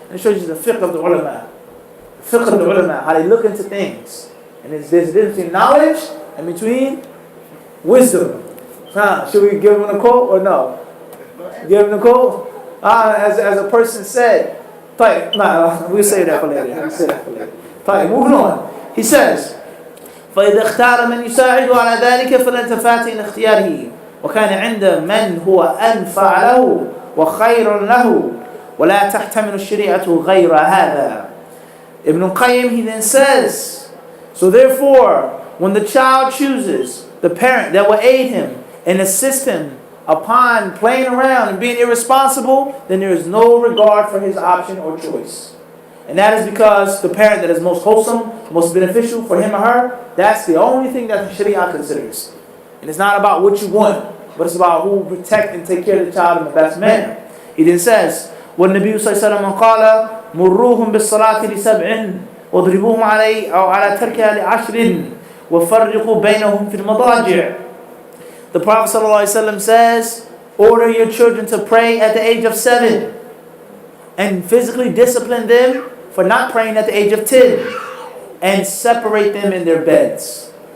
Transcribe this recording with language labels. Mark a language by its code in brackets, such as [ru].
[en] And it shows you the fiqh of the ulama. The fiqh of the ulama, how they look into things. And there's a difference between knowledge and between wisdom. Should we give him a quote or no? Give him a quote? As a person said, we'll say that for later. Moving on. He says, [ar] فإذا اختار من يساعد على ذلك فلن تفات إلى اختياره وكان عند من هو أنفع له وخير له ولا تحتمل الشريعة غير هذا. [en] Ibn Qayyim, he then says, so therefore, when the child chooses the parent that will aid him and assist him upon playing around and being irresponsible, then there is no regard for his option or choice. And that is because the parent that is most wholesome, most beneficial for him or her, that's the only thing that the Sharia considers. And it's not about what you want, but it's about who will protect and take care of the child in the best manner. He then says, [ar] وَالنَّبِيُّ صَلَّى اللَّهُ عَلَيْهِ وَسَلَّمَ قَالَ مُرُّوهُمْ بِالصَّلَاةِ لِسَبْعٍ وَاضْرِبُوهُمْ عَلَى تَرْكِهَا لِعَشْرٍ وَفَرِّقُوا بَيْنَهُمْ فِي الْمَضَاجِعِ. [en] The Prophet ﷺ says, order your children to pray at the age of 7 and physically discipline them for not praying at the age of 10 and separate them in their beds.